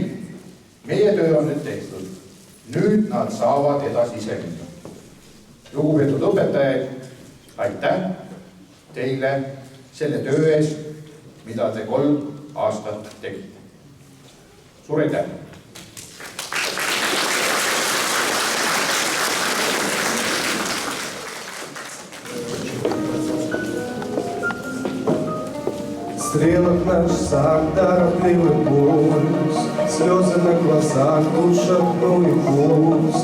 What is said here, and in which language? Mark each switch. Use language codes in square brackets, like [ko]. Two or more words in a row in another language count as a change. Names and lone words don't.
[et] Meie töö on nüüd tehtud. Nüüd nad saavad edasi ise minna. Lugupeetud õpetajad, aitäh teile selle töö ees, mida te 3 aastat tegite. Suur aitäh! [ru] Стрелок наш сад, торопливый пульс, слезы на глазах, душа и пусть.